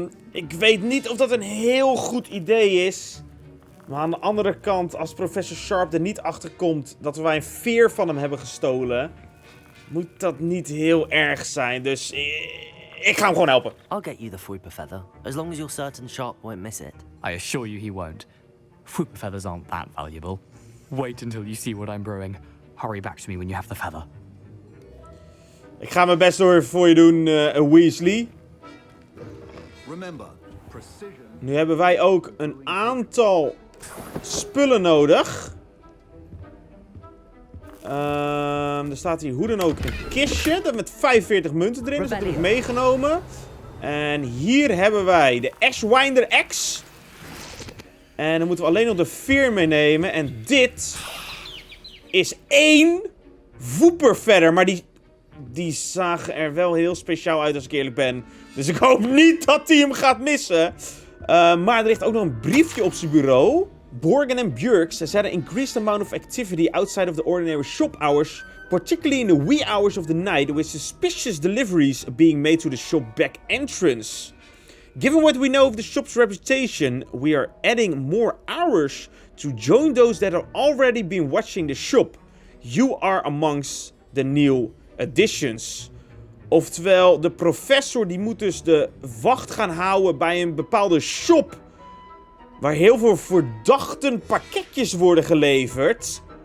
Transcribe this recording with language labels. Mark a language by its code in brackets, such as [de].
[nl] Ik weet niet of dat een heel goed idee is. Maar aan de andere kant, als Professor Sharp er niet achter komt dat wij een veer van hem hebben gestolen, moet dat niet heel erg zijn. Dus ik ga hem gewoon helpen. [en] I'll get you the Fwooper feather, as long as you're certain Sharp won't miss it. I assure you he won't. Fwooper feathers aren't that valuable. Wait until you see what I'm brewing. Hurry back to me when you have the feather. [nl] Ik ga mijn best door voor je doen, Weasley. [en] Remember, precision. [nl] Nu hebben wij ook een aantal spullen nodig. Er staat hier hoe dan ook een kistje. Dat met 45 munten erin. Dus dat heb ik meegenomen. En hier hebben wij de Ashwinder X. En dan moeten we alleen nog de veer meenemen. En dit is 1 woeper verder. Maar die zagen er wel heel speciaal uit als ik eerlijk ben. Dus ik hoop niet dat hij hem gaat missen. Maar er ligt ook nog een briefje op zijn bureau. [en] Borgen and Björks said an increased amount of activity outside of the ordinary shop hours, particularly in the wee hours of the night, with suspicious deliveries being made to the shop back entrance. Given what we know of the shop's reputation, we are adding more hours to join those that have already been watching the shop. You are amongst the new additions. [nl] Oftewel, de professor die moet dus de wacht gaan houden bij een bepaalde shop. Waar heel veel verdachten pakketjes worden geleverd.